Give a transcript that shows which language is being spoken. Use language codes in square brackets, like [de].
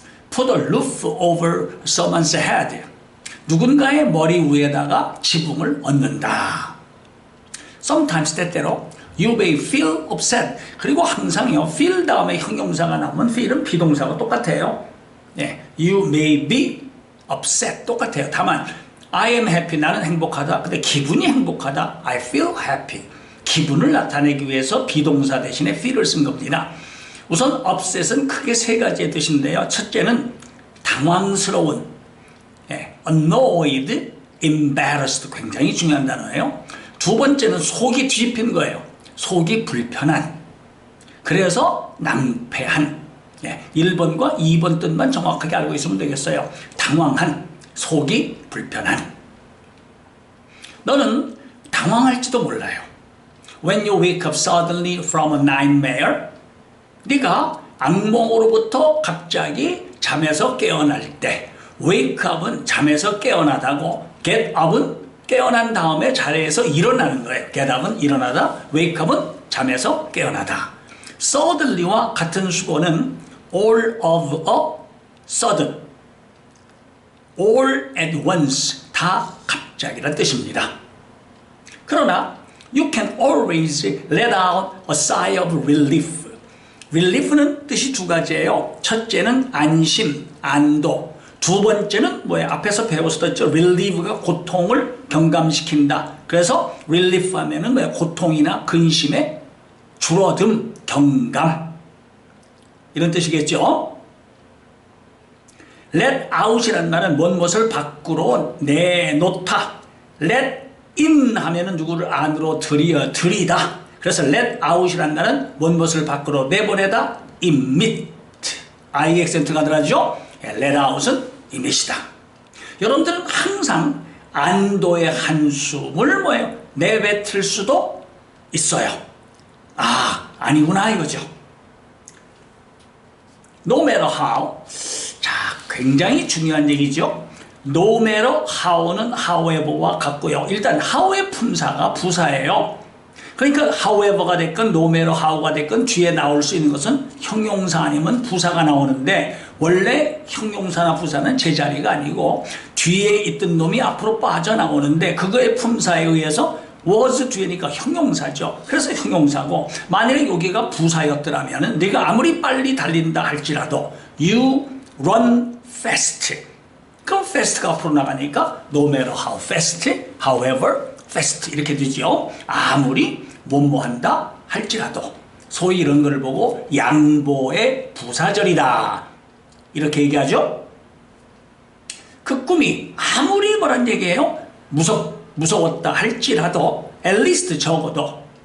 [en] Put a roof over someone's head. [ko] 누군가의 머리 위에다가 지붕을 얹는다. [en] Sometimes [ko] 때때로 [en] You may feel upset. [ko] 그리고 항상요, feel 다음에 형용사가 나오면 feel은 비동사가 똑같아요. [en] You may be upset [ko] 똑같아요. 다만 [en] I am happy [ko] 나는 행복하다. 근데 기분이 행복하다. [en] I feel happy. [ko] 기분을 나타내기 위해서 비동사 대신에 feel을 쓴 겁니다. 우선 upset은 크게 3가지의 뜻인데요. 첫째는 당황스러운, [en] annoyed, embarrassed [ko] 굉장히 중요한 단어예요. 두 번째는 속이 뒤집힌 거예요. 속이 불편한. 그래서 낭패한. 1번과 2번 뜻만 정확하게 알고 있으면 되겠어요. 당황한, 속이 불편한. 너는 당황할지도 몰라요. [en] When you wake up suddenly from a nightmare, [ko] 네가 악몽으로부터 갑자기 잠에서 깨어날 때, wake up은 잠에서 깨어나다고, get up은 깨어난 다음에 자리에서 일어나는 거예요. get up은 일어나다, wake up은 잠에서 깨어나다. suddenly와 같은 수고는 [en] all of a sudden, all at once, [ko] 다 갑자기란 뜻입니다. 그러나 [en] you can always let out a sigh of relief. [ko] relief는 뜻이 2가지예요. 첫째는 안심, 안도. 두 번째는 뭐예요? 앞에서 배웠었죠. relieve가 고통을 경감시킨다. 그래서 relief 하면은 뭐예요? 고통이나 근심의 줄어듦, 경감. 이런 뜻이겠죠. let out이라는 말은 무엇을 밖으로 내놓다. let in 하면은 누구를 안으로 들이다. 그래서 let out이라는 말은 무엇을 밖으로 내보내다. emit. I 액센트가 들어가죠. let out은 emit이다. 여러분들은 항상 안도의 한숨을 뭐예요? 내뱉을 수도 있어요. 아니구나 이거죠. [en] No matter how. [ko] 자, 굉장히 중요한 얘기죠. No matter how는 however와 같고요. 일단 how의 품사가 부사예요. 그러니까 however가 됐건 no matter how가 됐건 뒤에 나올 수 있는 것은 형용사 아니면 부사가 나오는데 원래 형용사나 부사는 제자리가 아니고 뒤에 있던 놈이 앞으로 빠져나오는데 그거의 품사에 의해서 was 뒤에니까 형용사죠. 그래서 형용사고 만약에 여기가 부사였더라면 네가 아무리 빨리 달린다 할지라도 [en] you run fast. [ko] 그럼 fast가 앞으로 나가니까 [en] no matter how fast, however fast [ko] 이렇게 되죠. 아무리 뭐뭐한다 할지라도 소위 이런 걸 보고 양보의 부사절이다 이렇게 얘기하죠. 그 꿈이 아무리 뭐란 얘기예요? 무서웠다 할지라도 [en] at least [ko] 적어도.